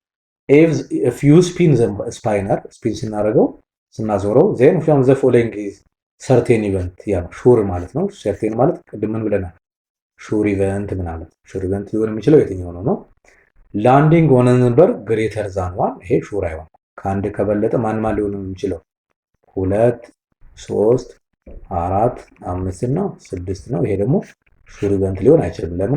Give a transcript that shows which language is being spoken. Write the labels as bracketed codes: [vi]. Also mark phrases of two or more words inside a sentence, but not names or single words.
[en] if you spin the spinner [am] ስፒን ስናደርገው ስናዞረው [en] then from the following is certain event [am] ያ ሹር ማለት ነው። [en] certain [am] ማለት ቅድም ምን ብለናል? [en] sure event [am] ምናምን። [en] sure event [am] ሊሆን የሚችለው የትኛው ነው? [en] landing on number greater than 1 [am] ይሄ ሹር አይሆን። ከአንድ ከበለጠ ማን ሊሆን የሚችለው? 2 3 4 5 እና 6 ነው። ይሄ ደግሞ [en] sure event [am] ሊሆን አይችልም። ለምን?